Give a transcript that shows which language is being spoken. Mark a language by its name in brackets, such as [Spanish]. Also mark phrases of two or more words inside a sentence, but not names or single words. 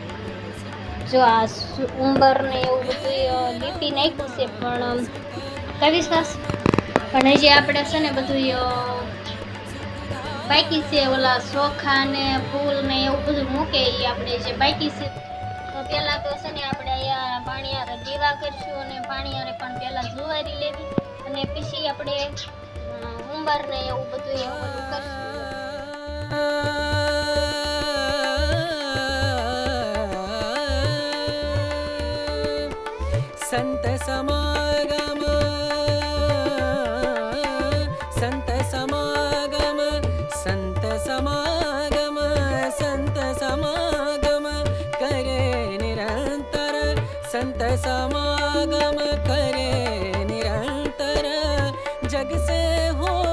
[Gujarati] જો આ ઉંબર ને એવું બધું લીપી નાખ્યું છે પણ કવિશ્વાસ પણ હજી આપણે છે ને બધું બાકી છે. ઓલા ચોખા ને ફૂલ ને એવું બધું મૂકે એ આપણે જે બાકી છે. તો પહેલાં તો છે ને આપણે અહીંયા પાણીયારે દીવા કરશું અને પાણીયારે પણ પહેલાં જુવારી લેવી અને પછી આપણે ઉંબર ને એવું બધું કરશું. [Hindi] संत समागम संत समागम संत समागम संत समागम करे निरंतर संत समागम करे निरंतर जग से हो